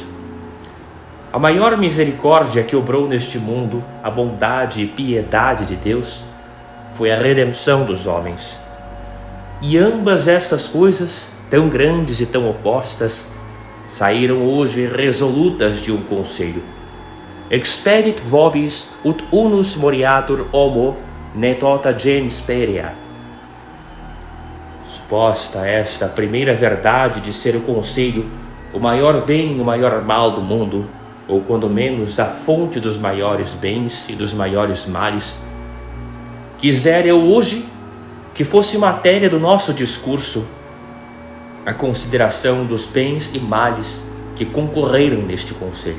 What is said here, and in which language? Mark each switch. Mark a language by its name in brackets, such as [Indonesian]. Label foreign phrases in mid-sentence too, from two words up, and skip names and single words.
[Portuguese] A maior misericórdia que obrou neste mundo, a bondade e piedade de Deus, foi a redenção dos homens. E ambas estas coisas, tão grandes e tão opostas, saíram hoje resolutas de um conselho. [Latin] Expedit vobis ut unus moriatur homo ne tota gens perea. [Portuguese] Suposta esta primeira verdade de ser o conselho o maior bem e o maior mal do mundo, ou quando menos a fonte dos maiores bens e dos maiores males, quisera eu hoje que fosse matéria do nosso discurso a consideração dos bens e males que concorreram neste conselho.